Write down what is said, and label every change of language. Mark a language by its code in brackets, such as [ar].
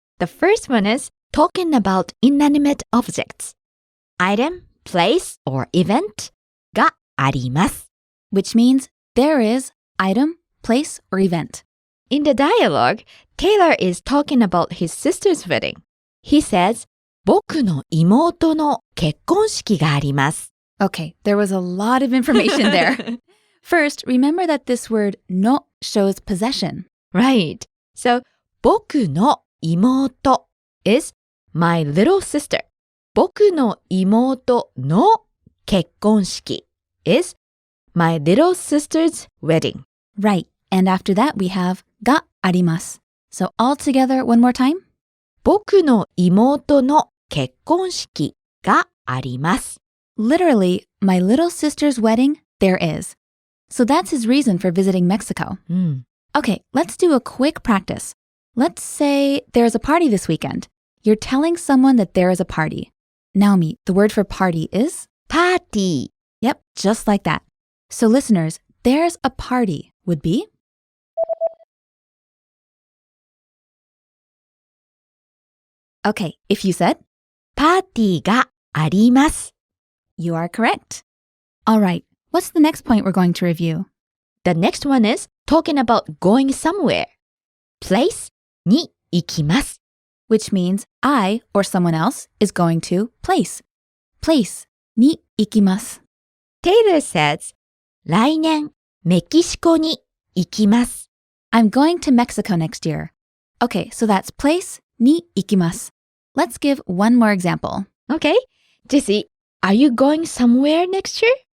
[en] The first one is talking about inanimate objects. Item, place, or event [ja] があります. [en] Which means there is item, place, or event. In the dialogue, Taylor is talking about his sister's wedding. He says, [ja] 僕の妹の結婚式があります. [en] Okay, there was a lot of information there. First, remember that this word no shows possession. Right. So, [ja] 僕の妹 [en] is my little sister. [ja] 僕の妹の結婚式 [en] is my little sister's wedding. Right. And after that, we have [ja] があります. [en] So all together, one more time. [ja] 僕の妹の結婚式があります. [en] Literally, my little sister's wedding, there is. So that's his reason for visiting Mexico. Okay, let's do a quick practice. Let's say there's a party this weekend. You're telling someone that there is a party. Naomi, the word for party is? [ja] パーティー. [en] Yep, just like that. So listeners, there's a party would be? Okay, if you said? [ja] パーティーがあります. [en] You are correct. All right, what's the next point we're going to review? The next one is talking about going somewhere. [ja] Place に行きます. [en] Which means I or someone else is going to place. [ja] Place に行きます. [en] Taylor says, [ja] 来年メキシコに行きます. [en] I'm going to Mexico next year. Okay, so that's place [ja] に行きます. [en] Let's give one more example. Okay. Jessie, are you going somewhere next year?